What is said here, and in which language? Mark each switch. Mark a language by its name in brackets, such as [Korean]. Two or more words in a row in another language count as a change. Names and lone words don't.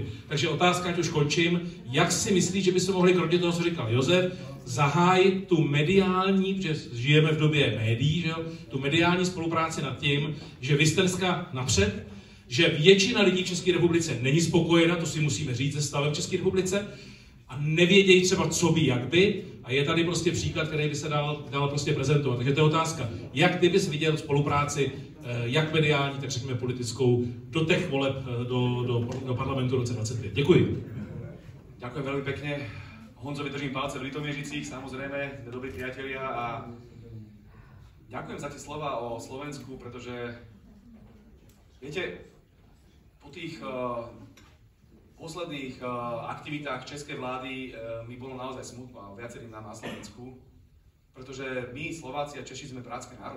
[Czech] Takže otázka, ať už končím, jak si myslíš, že by se mohli kromě toho, co říkal Josef, zahájit tu mediální, protože žijeme v době médií, že jo, tu mediální spolupráci nad tím, že vy jste dneska napřed, že většina lidí v České republice není spokojena, to si musíme říct, se stavem v České republice, a nevědějí třeba, co by, jak by, a je tady prostě příklad, který by se dal prostě prezentovat. Takže to je otázka, jak ty bys viděl spolupráci, jak mediální, tak řekněme politickou, do těch voleb do parlamentu v roce 2025. Děkuji. [Slovak] Ďakujem veľmi pekne. Honzovi držím palce v Litomieřicích, samozrejme, dobrí priatelia, a ďakujem za tie slova o Slovensku, pretože viete, po tých posledných aktivitách českej vlády mi bolo naozaj smutno a viacerým nám na Slovensku, pretože my, Slováci a Češi, sme bratské národy.